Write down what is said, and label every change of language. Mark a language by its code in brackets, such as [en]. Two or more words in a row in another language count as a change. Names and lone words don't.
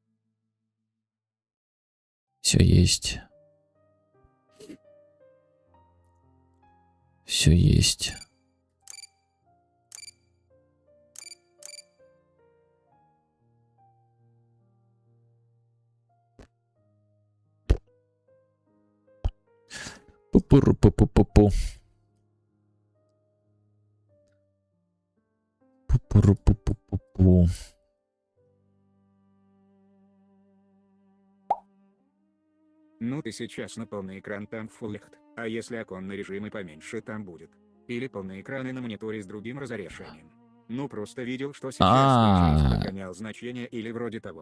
[ru] Все есть. Все есть. Пу-пу-ру-пу-пу-пу-пу. Пу-пу-ру-пу-пу-пу-пу. Ну ты сейчас на полный экран, там Full HD, а если оконный режим и поменьше, там будет. Или полный экран и на мониторе с другим разрешением. Ну просто видел, что сейчас ты подгонял значение или вроде того.